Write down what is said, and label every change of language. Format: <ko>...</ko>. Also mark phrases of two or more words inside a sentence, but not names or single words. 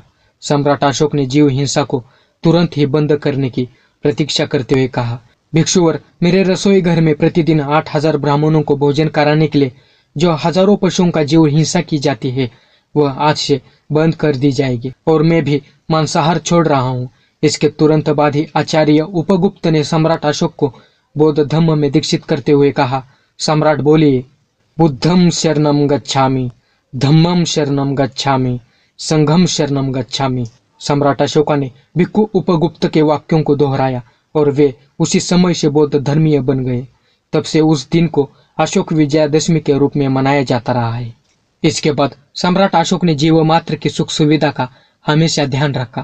<hi>सम्राट अशोक ने जीव हिंसा को तुरंत ही बंद करने की प्रतीक्षा करते हुए कहा, भिक्षुवर, मेरे रसोई घर में प्रतिदिन 8000 ब्राह्मणों को भोजन कराने के लिए जो हजारों पशुओं का जीव हिंसा की जाती है वह आज से बंद कर दी जाएगी और मैं भी मांसाहार छोड़ रहा हूँ। इसके तुरंत बाद ही आचार्य उपगुप्त ने सम्राट अशोक को बौद्ध धर्म में दीक्षित करते हुए कहा, सम्राट बोलिए,</hi> <pi>बुद्धम शरणम गच्छामि, धम्मम शरणम गच्छामि, संघम शरणम गच्छामि।</pi> <hi>सम्राट अशोका ने भिक्खु उपगुप्त के वाक्यों को दोहराया और वे उसी समय से बौद्ध धर्मीय बन गए। तब से उस दिन को अशोक विजयादशमी के रूप में मनाया जाता रहा है। इसके बाद सम्राट अशोक ने जीव मात्र की सुख सुविधा का हमेशा ध्यान रखा।</hi>